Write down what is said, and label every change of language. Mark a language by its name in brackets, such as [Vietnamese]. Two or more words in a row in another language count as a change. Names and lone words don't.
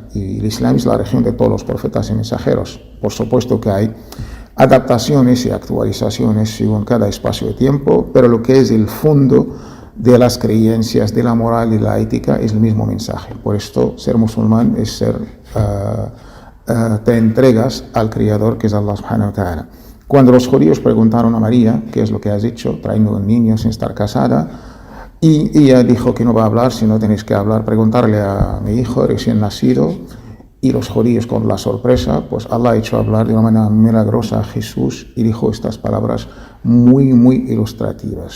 [Spanish] Y el Islam es la religión de todos los profetas y mensajeros. Por supuesto que hay adaptaciones y actualizaciones según cada espacio de tiempo, pero lo que es el fondo de las creencias, de la moral y la ética es el mismo mensaje. Por esto, ser musulmán es te entregas al Creador, que es [Arabic] الله سبحانه وتعالى. [Spanish] Cuando los judíos preguntaron a María: ¿qué es lo que has hecho trayendo un niño sin estar casada? Y ella dijo que no va a hablar, sino tenéis que hablar, preguntarle a mi hijo recién nacido. y los judíos con la sorpresa, pues Allah ha hecho hablar de una manera milagrosa a Jesús y dijo estas palabras muy, muy ilustrativas.